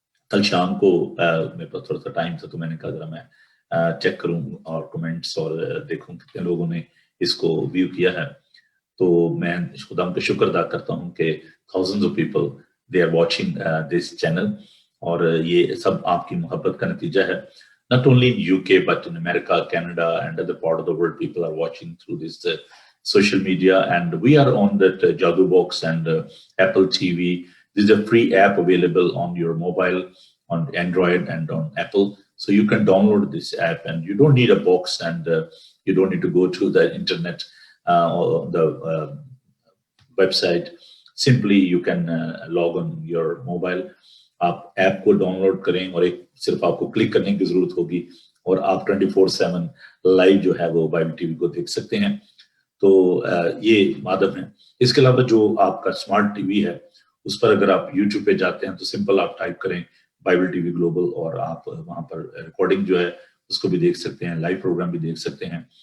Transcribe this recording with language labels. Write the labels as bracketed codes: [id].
[ur] کل شام کو میرے پاس تھوڑا سا ٹائم تھا تو میں نے کہا ذرا میں چیک کروں اور کمنٹس اور دیکھوں کتنے لوگوں نے اس کو ویو کیا ہے. تو میں خدا کا شکر ادا کرتا ہوں کہ [en] thousands of people they are watching this channel. [ur] اور یہ سب آپ کی محبت کا نتیجہ ہے. [en] Not only in UK but in America, Canada and other part of the world people are watching through this social media, and we are on that Jadoo Box and Apple TV. This is a free app available on your mobile, on Android and on Apple. So you can download this app and you don't need a box, and you don't need to go to the internet or the website. Simply you can log on your mobile. [ur] آپ app کو down load کریں اور ایک صرف آپ کو click کرنے کی ضرورت ہوگی اور آپ 24/7 لائیو جو ہے وہ بائبل ٹی وی کو دیکھ سکتے ہیں. تو یہ مادم ہے. اس کے علاوہ جو آپ کا اسمارٹ ٹی وی ہے اس پر اگر آپ یوٹیوب پہ جاتے ہیں تو سمپل آپ ٹائپ کریں بائبل ٹی وی گلوبل اور آپ وہاں پر ریکارڈنگ جو ہے اس کو بھی دیکھ سکتے ہیں، لائیو پروگرام بھی دیکھ سکتے ہیں.